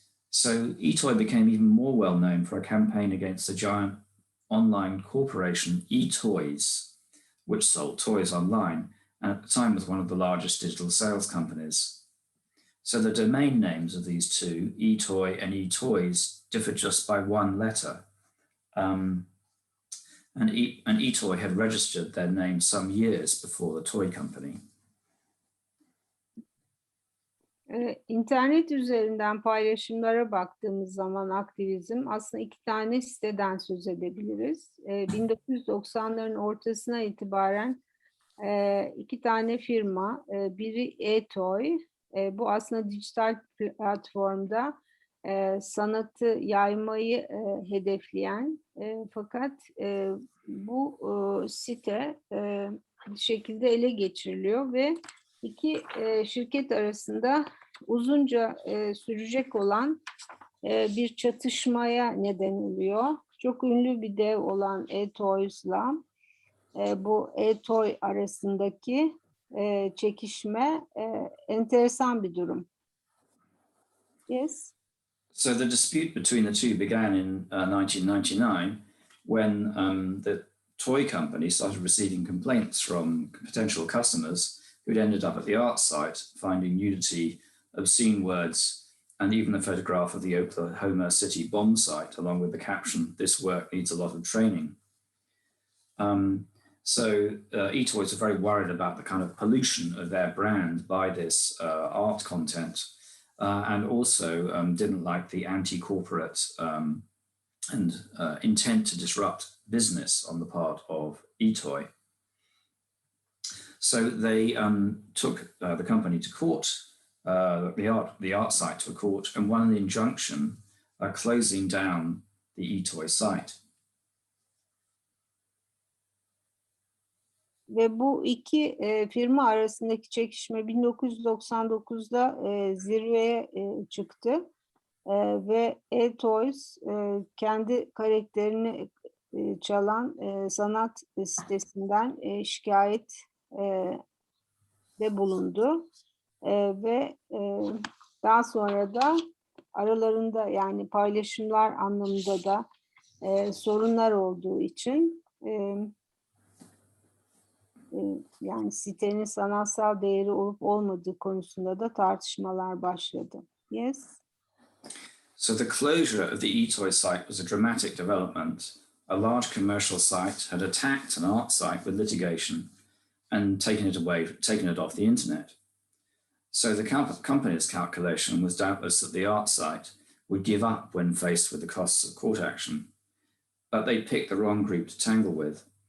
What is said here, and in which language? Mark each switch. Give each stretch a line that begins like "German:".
English: So eToy became even more well known for a campaign against the giant online corporation eToys, which sold toys online, and at the time was one of the largest digital sales companies. So the domain names of these two, eToy and eToys, differ just by one letter. And eToy had registered their name some years before the toy company.
Turkish: İnternet üzerinden paylaşımlara baktığımız zaman aktivizm aslında iki tane siteden söz edebiliriz. 1990'ların ortasına itibaren iki tane firma, biri eToy, bu aslında dijital platformda sanatı yaymayı hedefleyen, fakat bu site bir şekilde ele geçiriliyor ve iki şirket arasında uzunca sürecek olan bir çatışmaya neden oluyor. Çok ünlü bir dev olan eToys'la bu eToy arasındaki çekişme enteresan bir durum.
English: Yes. So the dispute between the two began in 1999 when the toy company started receiving complaints from potential customers who'd ended up at the art site finding nudity, obscene words, and even a photograph of the Oklahoma City bomb site, along with the caption, "This work needs a lot of training." So eToys are very worried about the kind of pollution of their brand by this art content, and also didn't like the anti-corporate and intent to disrupt business on the part of eToy. So they took the company to court, the art site to a court, and won an injunction closing down the eToy site.
Turkish: Ve bu iki firma arasındaki çekişme 1999'da zirveye çıktı ve eToys kendi karakterini çalan sanat sitesinden şikayet de bulundu ve daha sonra da aralarında, yani paylaşımlar anlamında da sorunlar olduğu için yani sitenin sanatsal değeri olup olmadığı konusunda da tartışmalar başladı.
English: Yes. So the closure of the eToy site was a dramatic development. A large commercial site had attacked an art site with litigation and taken it off the internet. So the company's calculation was doubtless that the art site would give up when faced with the costs of court action, but they picked the wrong group to tangle with.